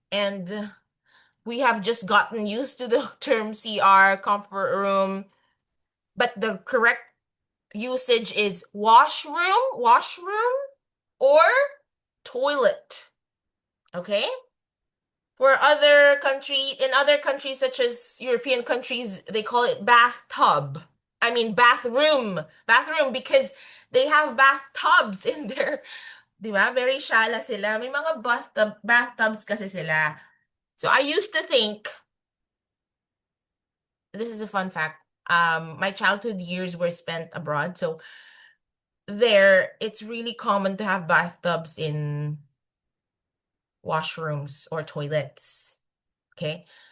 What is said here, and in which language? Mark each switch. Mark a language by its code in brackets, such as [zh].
[en] And we have just gotten used to the term CR, comfort room, but the correct usage is washroom, or toilet. Okay? In other countries such as European countries, they call it bathtub. I mean bathroom because they have bathtubs in there. [tl] Di ba? [en] Very [tl] shala sila. May mga bathtubs kasi sila. [en] So I used to think, this is a fun fact. My childhood years were spent abroad, so there it's really common to have bathtubs in washrooms or toilets. Okay?